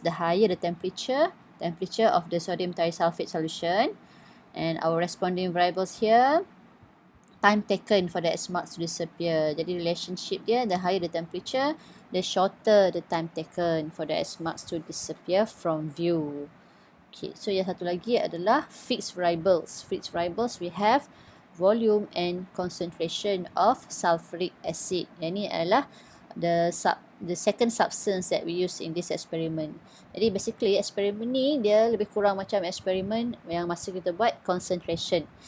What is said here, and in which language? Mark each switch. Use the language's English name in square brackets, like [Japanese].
[English] The higher the temperature of the sodium thiosulfate solution, and our responding variables here, time taken for the S marks to disappear. Jadi relationship dia, the higher the temperature, the shorter the time taken for the S marks to disappear from view. [Malay] Okay, so yang satu lagi adalah fixed variables. [English] Fixed variables we have volume and concentration of sulfuric acid. [Malay] Yang ni adalah [English] the second substance that we use in this experiment. [Malay] Jadi basically eksperimen ni dia lebih kurang macam eksperimen yang masa kita buat concentration.